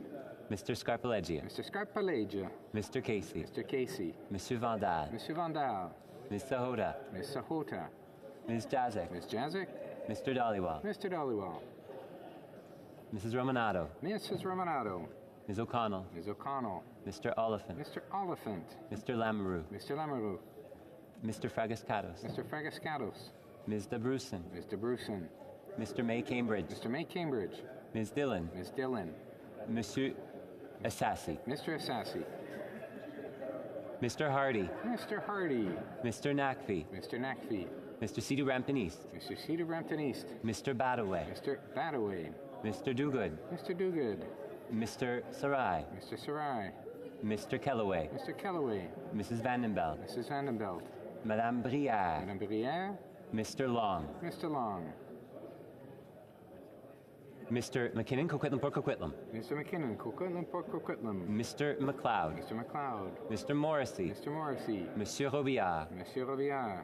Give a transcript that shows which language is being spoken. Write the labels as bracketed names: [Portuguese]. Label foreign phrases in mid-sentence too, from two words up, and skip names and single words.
[English] Mr. Scarpaleggia. Mr. Scarpaleggia. Mr. Casey. Mr. Casey. Monsieur Vandal. Monsieur Vandal. Ms. Sahota. Ms. Sahota. Ms. Jazik. Ms. Jazik. Mr. Dhaliwal. Mr. Dhaliwal. Mrs. Romanado. Mrs. Romanado. Ms. O'Connell. Ms. O'Connell. Mr. Oliphant. Mr. Oliphant. Mr. Lamoureux. Mr. Lamoureux. Mr. Fragascatos. Mr. Fragascatos. Ms. DeBrusen. Ms. DeBrusen. Mr. May Cambridge. Mr. May Cambridge. Ms. Dillon. Ms. Dillon. Monsieur Assassi. Mr. Assassi. Mr. Hardy. Mr. Hardy. Mr. Nakfi. Mr. Nakfi. Mr. Sidhu Rampton East. Mr. Sidhu Rampton East. Mr. Badaway. Mr. Badaway. Mr. Dogood. Mr. Dogood. Mr. Sarai. Mr. Sarai. Mr. Kellaway. Mr. Kellaway. Mrs. Vandenbelt. Mrs. Vandenbelt. Madame Brière. Madame Brière. Mr. Long. Mr. Long. Mr. McKinnon, Coquitlam, Port Coquitlam. Mr. McKinnon, Coquitlam, Port Coquitlam. Mr. McLeod. Mr. McLeod. Mr. Morrissey. Mr. Morrissey. Monsieur Robillard. Monsieur Robillard.